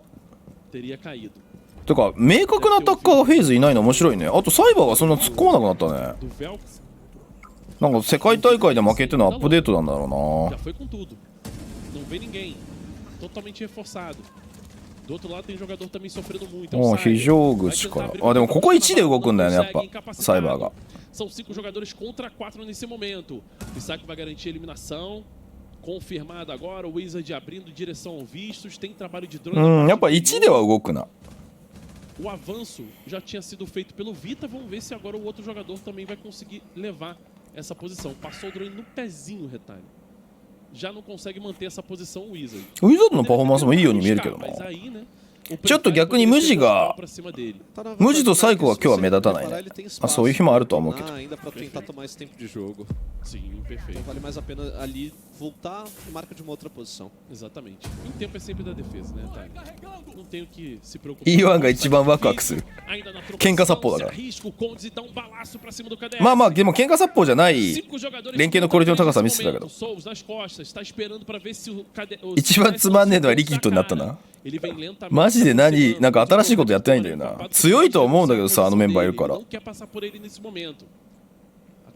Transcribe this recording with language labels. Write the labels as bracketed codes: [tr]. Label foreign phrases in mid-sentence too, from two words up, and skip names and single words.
[ja] てか明確なアタッカーがフェーズいないの面白いね。あとサイバーがそんな突っ込まなくなったね。なんか世界大会で負けてのアップデートなんだろうな。非常口から。あでもここ1で動くんだよねやっぱサイバーが。 [pt] São 5 jogadores contra 4 nesse momento. Pissaco vai garantir a eliminação. Confirmado agora, o Wizard abrindo direção ao vistos. Tem trabalho de drone. [ja] やっぱ1では動くな。 [pt] O avanço já tinha sido feito pelo Vita. Vamos ver se agora o outro jogador também vai conseguir levar essa posição. Passou o drone no pezinho, retalho. Já não consegue manter essa posição o Wizard. [ja] ウィザードのパフォーマンスもいいように見えるけどな。ちょっと逆にムジとサイコが今日は目立たないね。そういう日もあるとは思うけど。 [pt] Sim, perfeito. Então vale mais a pena ali voltar e marca de uma outra posição. Exatamente. O tempo é sempre da defesa, né, Thay? Não tenho que se preocupar. [ja] E1 が一番ワクワクする。喧嘩殺法だから。まあまあでも喧嘩殺法じゃない連携のクオリティの高さ見せてたけど。一番つまんねえのはリキッドになったな。マジでなんか新しいことやってないんだよな。強いとは思うんだけどさあのメンバーいるから。